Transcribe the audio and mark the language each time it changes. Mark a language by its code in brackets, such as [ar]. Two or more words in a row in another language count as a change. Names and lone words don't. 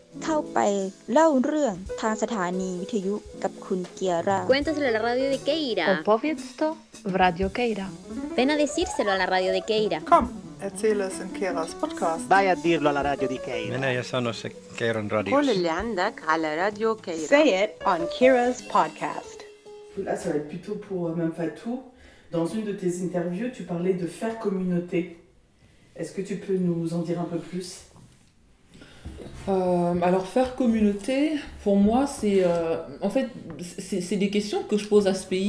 [th] เข้าไปเล่าเรื่องทางสถานีวิทยุกับคุณเกียร่า [es] Cuéntaselo a la radio de Keira. [pl] Opowiedz to w Radio Keira. [es] Ven a decírselo a la radio de Keira. [de] Komm, erzähle es in Keiras podcast. [it] Vai a dirlo alla radio di Keira. [fi] Mene ja sano se Keiran radios. [ar] قول اللي عندك على راديو كيرا. [en] Say it on Kira's podcast. [fr] Là, ça va être plutôt pour Mme Fatou. Dans une de tes interviews, tu parlais de faire communauté. Est-ce que tu peux nous en dire un peu plus ? Alors faire communauté, pour moi, c'est en fait c'est des questions que je pose à ce pays.